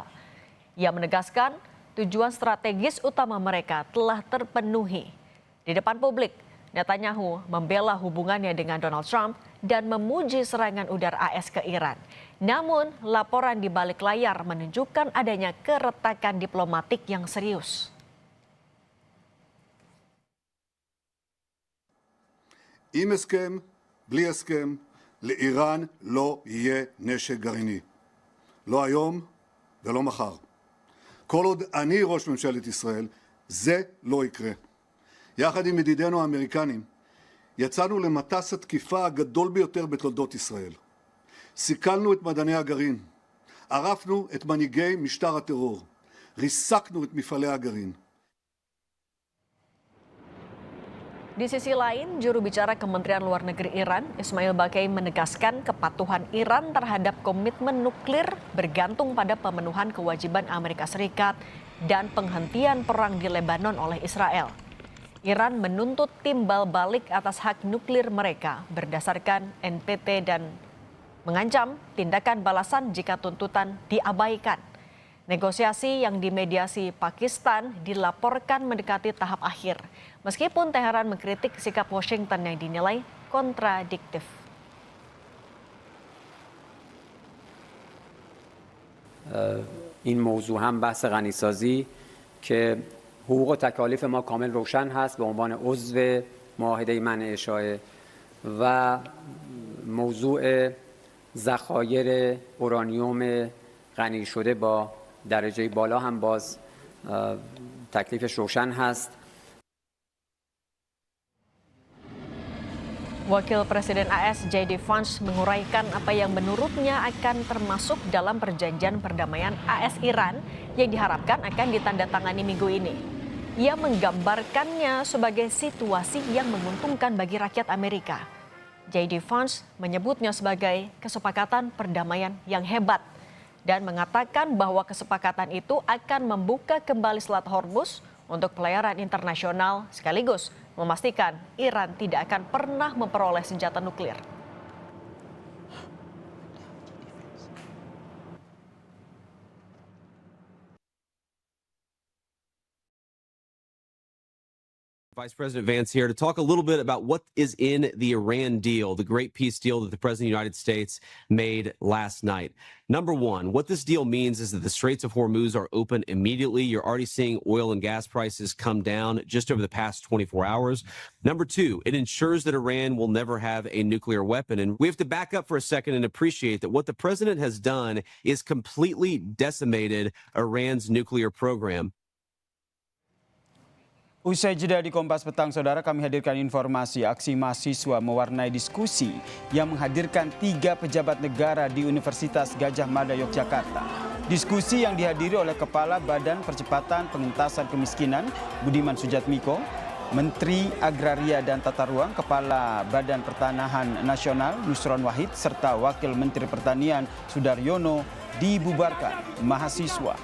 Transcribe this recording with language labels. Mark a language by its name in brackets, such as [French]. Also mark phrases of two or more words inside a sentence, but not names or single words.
[Indonesian] Ia menegaskan tujuan strategis utama mereka telah terpenuhi. Di depan publik, Netanyahu membela hubungannya dengan Donald Trump dan memuji serangan udara AS ke Iran. Namun, laporan di balik layar menunjukkan adanya keretakan diplomatik yang serius. [Hebrew] עם הסכם, בלי הסכם, לאיראן לא יהיה נשק גרעיני. לא היום ולא מחר. כל עוד אני ראש ממשלת ישראל, זה לא יקרה. יחד עם ידידינו האמריקנים, יצאנו למטס התקיפה הגדול ביותר בתולדות ישראל. סיכלנו את מדעני הגרעין, ערפנו את מנהיגי משטר הטרור, ריסקנו את מפעלי הגרעין. [Indonesian] Di sisi lain, juru bicara Kementerian Luar Negeri Iran, Ismail Baqai menegaskan kepatuhan Iran terhadap komitmen nuklir bergantung pada pemenuhan kewajiban Amerika Serikat dan penghentian perang di Lebanon oleh Israel. Iran menuntut timbal balik atas hak nuklir mereka berdasarkan NPT dan mengancam tindakan balasan jika tuntutan diabaikan. Negosiasi yang dimediasi Pakistan dilaporkan mendekati tahap akhir, meskipun Teheran mengkritik sikap Washington yang dinilai kontradiktif. [Persian] این موضوع هم بحث غنیسازی که حقوق و تکالیف ما کامل روشن هست به عنوان عضو معاهده منع اشاعه و موضوع ذخایر اورانیوم غنی شده با درجه بالا هم باز تکلیفش روشن هست. [Indonesian] Wakil Presiden AS J.D. Vance menguraikan apa yang menurutnya akan termasuk dalam perjanjian perdamaian AS-Iran yang diharapkan akan ditandatangani minggu ini. Ia menggambarkannya sebagai situasi yang menguntungkan bagi rakyat Amerika. J.D. Vance menyebutnya sebagai kesepakatan perdamaian yang hebat dan mengatakan bahwa kesepakatan itu akan membuka kembali Selat Hormuz untuk pelayaran internasional sekaligus memastikan Iran tidak akan pernah memperoleh senjata nuklir. [English] Vice President Vance here to talk a little bit about what is in the Iran deal, the great peace deal that the President of the United States made last night. Number one, what this deal means is that the Straits of Hormuz are open immediately. You're already seeing oil and gas prices come down just over the past 24 hours. Number two, it ensures that Iran will never have a nuclear weapon. And we have to back up for a second and appreciate that what the president has done is completely decimated Iran's nuclear program. [Indonesian] Usai jeda di Kompas Petang, Saudara, kami hadirkan informasi aksi mahasiswa mewarnai diskusi yang menghadirkan 3 pejabat negara di Universitas Gadjah Mada, Yogyakarta. Diskusi yang dihadiri oleh Kepala Badan Percepatan Pengentasan Kemiskinan, Budiman Sujatmiko, Menteri Agraria dan Tata Ruang, Kepala Badan Pertanahan Nasional, Nusron Wahid, serta Wakil Menteri Pertanian, Sudaryono, dibubarkan mahasiswa.